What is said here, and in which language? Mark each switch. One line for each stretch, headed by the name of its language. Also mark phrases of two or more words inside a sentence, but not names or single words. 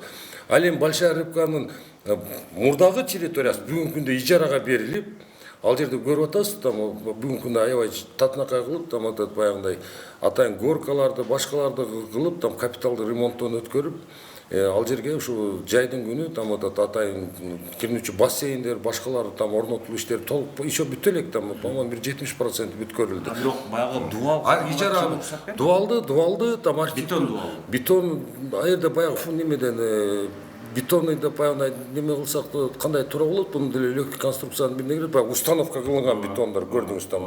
Kyrgyz: Ал эми Большая рыбканын мурдагы территориясы бүгүнкү күндө ижарага берилип, ал жерде көрүп атасыз, там бүгүнкү күндө аябай татынакай кылып, там баягындай атайын горкаларды, башкаларды кылып, там капиталдык ремонттон өткөрүп, ал жерге ушу жайдын күнү там атайын кирнүүчү бассейндер, башкалары там орнотулуу иштери толук еще бүтө элек, там по-моему бир 70% бүткөрүлдү. Бирок баягы дуал Ижара дуалды там бетон ал жерде баягы немеден бетонный деп баягы неме кылсак кандай туура болот, муну деле
Russian: легкий конструкциянын
Kyrgyz: бир негизи баягы установка кылынган бетондор көрдүңүз там.